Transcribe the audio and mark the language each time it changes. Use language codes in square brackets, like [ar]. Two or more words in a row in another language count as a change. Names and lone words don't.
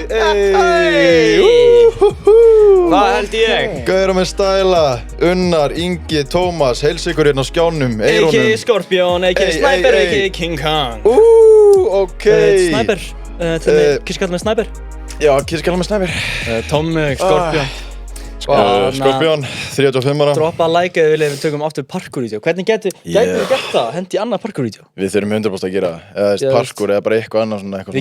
[is] Hvað held ég? Gauðra með stæla, Unnar, Ingi, Tómas, heils ykkur hérna á skjánum, eirónum. A.k.a. Scorpion, a.k.a. Sniper, a.k.a. King Kong. Ok. Sniper, Kissi kallar mig Sniper. Já, Kissi kallar mig Sniper. Tommi, Scorpion. Scorpion, 35 ára. Droppa að like eða við tökum aftur parkour-vídeó. Hvernig gætum við gert það? Hendi annað parkour-vídeó? Við þurfum 100% að gera það. Eða parkour eða bara eitthvað annað svona eitthvað.